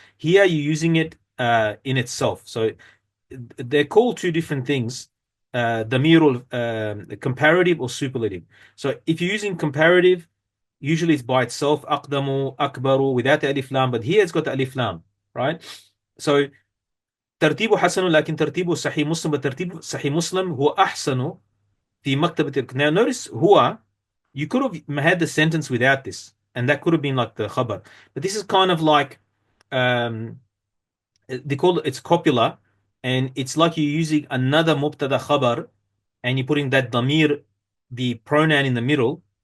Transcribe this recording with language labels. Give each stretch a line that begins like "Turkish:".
English: Here you're using it in itself. So they're called two different things, damirul, comparative or superlative. So if you're using comparative, usually it's by itself, aqdamu, akbaru, without the alif lam, but here it's got the alif lam, right?
Arabic: So ترتيبه حسن لكن ترتيبه صحيح مسلم, but ترتيب صحيح مسلم هو أحسن في مكتبة.
English: Now notice هو, you could have had the sentence without this, and that could have been like the khabar. But this is kind of like, they call it, it's copula, and it's like you're using another mubtada khabar, and you're putting that damir, the pronoun in the middle.